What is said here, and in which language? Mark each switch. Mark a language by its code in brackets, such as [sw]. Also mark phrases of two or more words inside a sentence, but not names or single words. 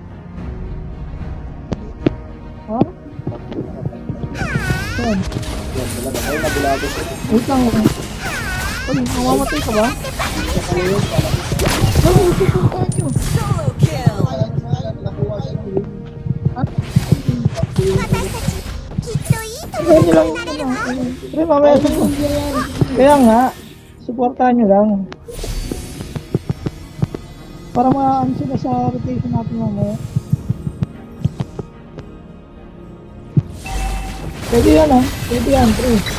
[tl] Ha? Saan? Yan, talaga. Ay, nabulado ko. Wait lang. Ay, mamamatay ka ba? Ay, ito po tayo. [en] Solo kill. [tl] Nakuha siya ng win. [ja] 私たちきっといい友 [tl] Kaya nyo lang yung ano. Pre, mamaya sa Kaya nga, supportahan nyo lang. Para maano sila sa rotation natin mamaya. Pwede yan ah. Pwede yan, pre.